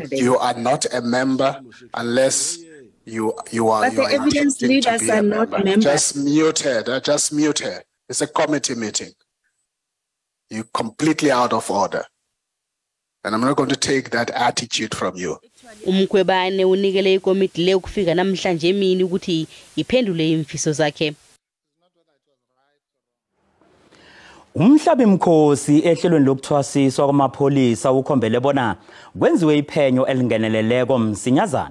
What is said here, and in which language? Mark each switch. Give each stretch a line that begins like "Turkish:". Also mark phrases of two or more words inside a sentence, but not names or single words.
English: You are not a member unless you are. But the evidence leaders are not members. Just mute her. Just mute her. It's a committee meeting. You're completely out of order. And I'm not going to take that attitude from you.
South Ndebele: Umkhwebane unikele ikomiti le ukufika namhlanje emini ukuthi iphendule imfiso zakhe. Umhlabi mkhosi ehlelweni lokuthwasiswa kwamapholisa ukhombele bona kwenziwe iphenyo elingeneleleko msinyazana.